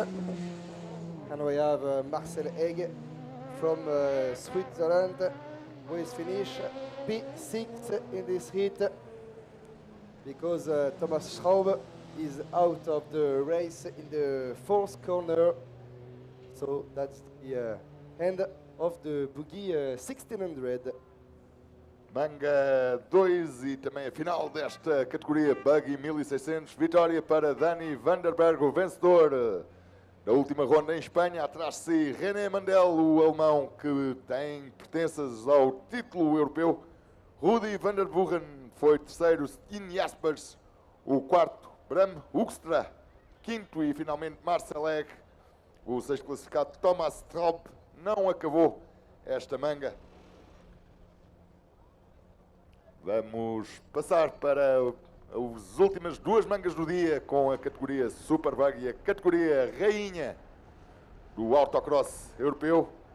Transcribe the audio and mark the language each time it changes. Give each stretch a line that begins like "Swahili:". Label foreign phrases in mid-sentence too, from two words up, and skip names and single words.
English: And we have Marcel Egg from Switzerland, who is finished P6 in this heat because Thomas Schraub is out of the race in the fourth corner. So that's the end of the Boogie 1600.
Portuguese: Manga 2 e também a final desta categoria Buggy 1600. Vitória para Dani Vandenberg, o vencedor da última ronda em Espanha. Atrás de si René Mandel, o alemão que tem pertenças ao título europeu. Rudy van der Buren foi terceiro. Steen Jaspers o quarto. Bram Hoekstra quinto e finalmente Marcel Egg, o sexto classificado. Thomas Traub não acabou esta manga. Vamos passar para as últimas duas mangas do dia com a categoria Super Bug e a categoria rainha do Autocross europeu.